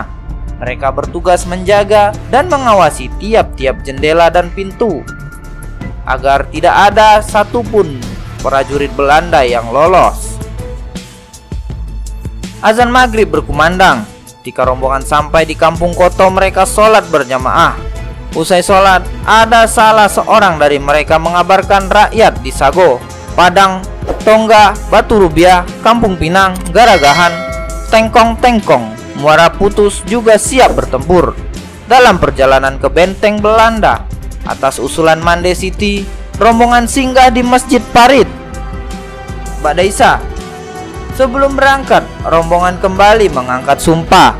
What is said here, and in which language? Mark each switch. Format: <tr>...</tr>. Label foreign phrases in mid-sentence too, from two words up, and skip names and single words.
<id>Mereka bertugas menjaga dan mengawasi tiap-tiap jendela dan pintu agar tidak ada satupun prajurit Belanda yang lolos. Azan maghrib berkumandang. Ketika rombongan sampai di kampung Koto, mereka sholat berjamaah. Usai sholat, ada salah seorang dari mereka mengabarkan rakyat di Sago, Padang, Tongga, Batu Rubiah, Kampung Pinang, Garagahan, Tengkong-Tengkong, Muara Putus juga siap bertempur. Dalam perjalanan ke benteng Belanda, atas usulan Mande Siti, rombongan singgah di Masjid Parit.</id> <ar>بعد العشاء.</ar> <id>Sebelum berangkat, rombongan kembali mengangkat sumpah.</id>